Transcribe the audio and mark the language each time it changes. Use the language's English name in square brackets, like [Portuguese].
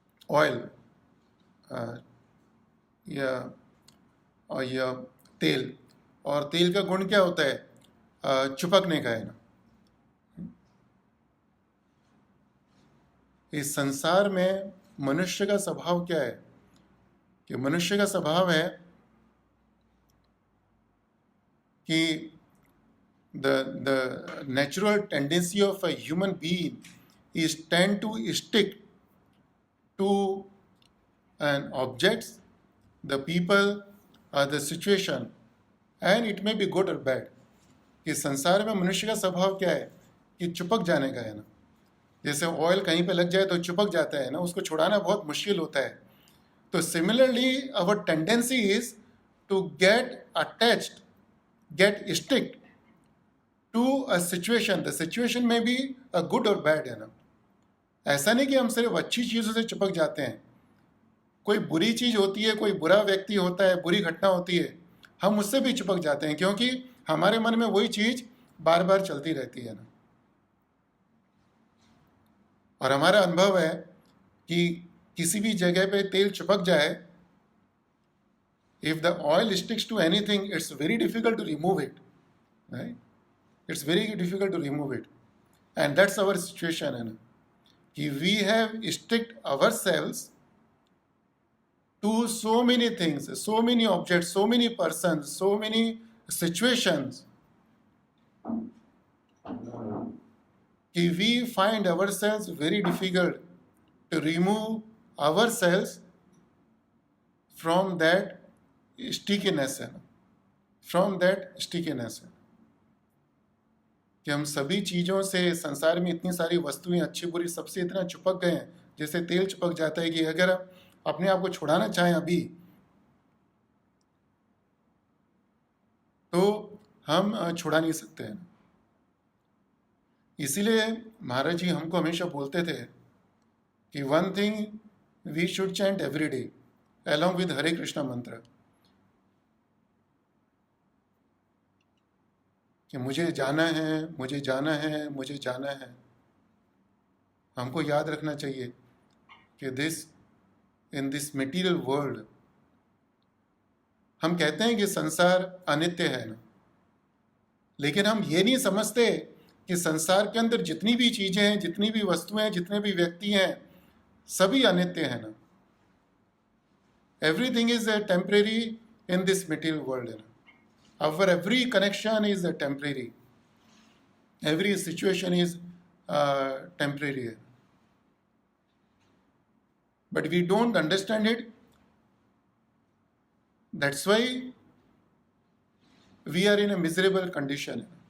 [Hindi] Oil या तेल, और तेल का गुण क्या होता है? चिपकने का है ना। इस संसार में मनुष्य का स्वभाव क्या है? कि मनुष्य का स्वभाव है कि [English] the natural tendency of a human being is tend to stick to an objects, the people, or the situation, and it may be good or bad. [Hindi] कि संसार में मनुष्य का स्वभाव क्या है? कि चिपक जाने का है ना। जैसे ऑयल कहीं पे लग जाए तो चिपक जाता है ना, उसको छुड़ाना बहुत मुश्किल होता है। [English] तो similarly our tendency is to get attached, get stick to a situation. [Hindi] The situation में भी अ गुड और बैड है ना। ऐसा नहीं कि हम सिर्फ अच्छी चीज़ों से चिपक जाते हैं, कोई बुरी चीज़ होती है, कोई बुरा व्यक्ति होता है, बुरी घटना होती है, हम उससे भी चिपक जाते हैं, क्योंकि हमारे मन में वही चीज़ बार बार चलती रहती है ना। और हमारा अनुभव है कि किसी भी जगह पे तेल चिपक जाए, [English] If the oil sticks to anything, it's very difficult to remove it, right? It's very difficult to remove it. And that's our situation, है ना, कि we have sticked ourselves to so many things, so many objects, so many persons, so many situations, कि we find ourselves very difficult to remove ourselves from that stickiness, है ना, from that stickiness. [Hindi] कि हम सभी चीज़ों से, संसार में इतनी सारी वस्तुएं अच्छी बुरी सबसे इतना चिपक गए हैं, जैसे तेल चिपक जाता है कि अगर आप अपने आप को छुड़ाना चाहें अभी, तो हम छुड़ा नहीं सकते हैं। इसीलिए महाराज जी हमको हमेशा बोलते थे कि [English] one thing we should chant every day along with Hare Krishna मंत्र, [Hindi] कि मुझे जाना है, मुझे जाना है, मुझे जाना है। हमको याद रखना चाहिए कि [English] in this material world, [Hindi] हम कहते हैं कि संसार अनित्य है ना, लेकिन हम ये नहीं समझते कि संसार के अंदर जितनी भी चीजें हैं, जितनी भी वस्तुएं हैं, जितने भी व्यक्ति हैं, सभी अनित्य है ना। [English] Everything is temporary in this material world है ना। Our every connection is temporary. Every situation is temporary. But we don't understand it. That's why we are in a miserable condition.